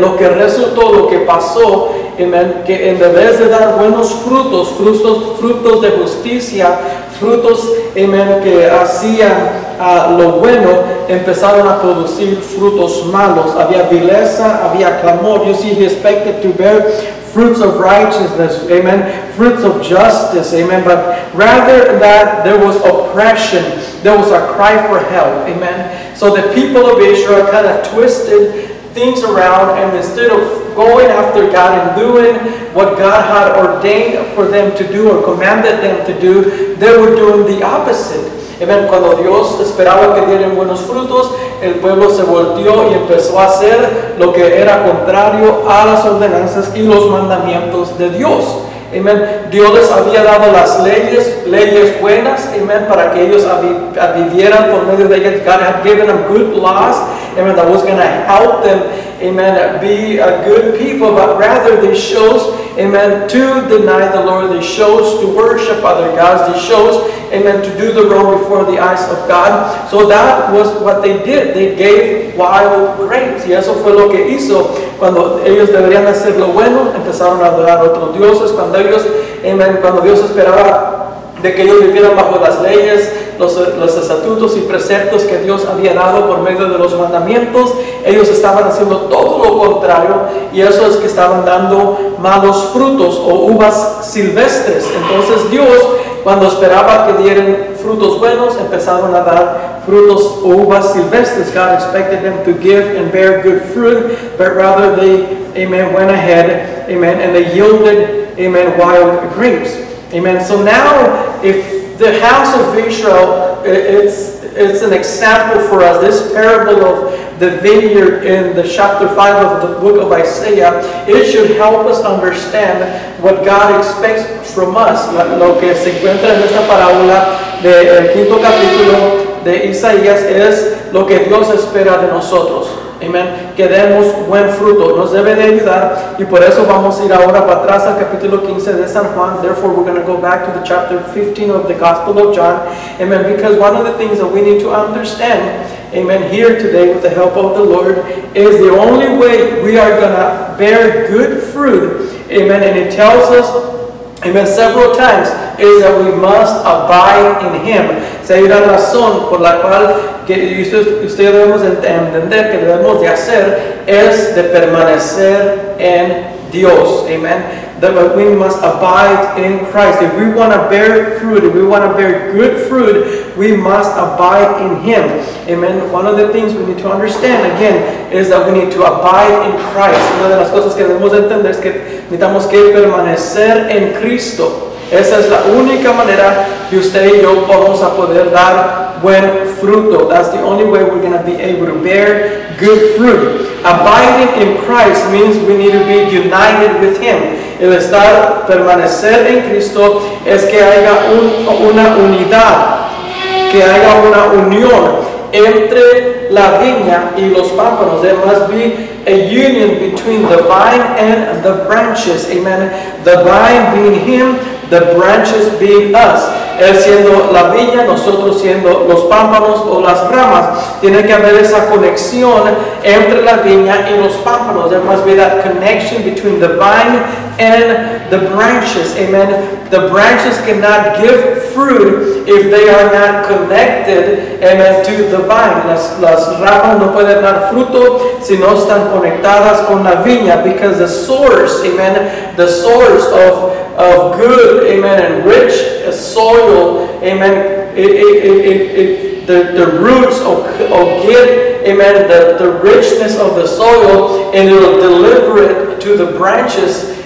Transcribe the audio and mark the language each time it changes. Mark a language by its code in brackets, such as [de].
[es] Lo que resultó, lo que pasó, amén, que en vez de dar buenos frutos de justicia, frutos, amén, que hacían lo bueno, empezaron a producir frutos malos. Había vileza, había clamor. [en] You see, he expected to bear fruits of righteousness, amen, fruits of justice, amen, but rather that there was oppression, there was a cry for help, amen. So the people of Israel kind of twisted things around, and instead of going after God and doing what God had ordained for them to do or commanded them to do, they were doing the opposite. Amen. [es] Cuando Dios esperaba que dieran buenos frutos, el pueblo se volteó y empezó a hacer lo que era contrario a las ordenanzas y los mandamientos de Dios. Amen. Dios les había dado las leyes buenas, amen, para que ellos vivieran por medio de ellas. [en] God had given them good laws, amen, that was going to help them, amen, be a good people, but rather they chose, amen, to deny the Lord. They chose to worship other gods. They chose, amen, to do the wrong before the eyes of God. So that was what they did. They gave wild grapes. [es] Y eso fue lo que hizo. Cuando ellos deberían hacer lo bueno, empezaron a adorar a otros dioses. Cuando Dios esperaba de que ellos vivieran bajo las leyes, los estatutos y preceptos que Dios había dado por medio de los mandamientos, ellos estaban haciendo todo lo contrario, y eso es que estaban dando malos frutos o uvas silvestres. Entonces Dios, cuando esperaba que dieran frutos buenos, empezaron a dar frutos o uvas silvestres. God expected them to give and bear good fruit, but rather they, amen, went ahead, amen, and they yielded, amen, wild grapes. Amen. So now, if the house of Israel, it's an example for us. This parable of the vineyard in the chapter 5 of the book of Isaiah, it should help us understand what God expects from us. Lo que se encuentra en esta parábola del quinto capítulo de Isaías es lo que Dios espera de nosotros. Amen. Que demos buen fruto. Nos debe de ayudar, y por eso vamos a ir ahora para atrás al capítulo 15 de San Juan. [en] Therefore, we're going to go back to the chapter 15 of the Gospel of John. Amen. Because one of the things that we need to understand, amen, here today with the help of the Lord, is the only way we are going to bear good fruit. Amen. And it tells us, amen, several times, is that we must abide in Him. [es] Si hay una razón por la cual que usted debemos entender que debemos de hacer, es de permanecer en Dios. Amen. [en] That we must abide in Christ. If we want to bear fruit, if we want to bear good fruit, we must abide in Him. Amen. One of the things we need to understand again is that we need to abide in Christ. [es] Una de las cosas que debemos entender es que necesitamos que permanecer en Cristo. Esa es la única manera que usted y yo vamos a poder dar buen fruto. [en] That's the only way we're going to be able to bear good fruit. Abiding in Christ means we need to be united with Him. [es] El estar, permanecer en Cristo es que haya una unidad, que haya una unión entre la viña y los pámpanos. [en] There must be a union between the vine and the branches. Amen. The vine being Him, the branches being us. [es] Él siendo la viña, nosotros siendo los pámpanos o las ramas. Tiene que haber esa conexión entre la viña y los pámpanos. [en] There must be that connection between the vine and the branches. Amen. The branches cannot give fruit if they are not connected, amen, to the vine. [es] Las ramas no pueden dar fruto si no están conectadas con la viña, [en] because the source, amen, the source of good, amen, and rich soil, amen, the roots will get, amen, the richness of the soil, and it will deliver it to the branches.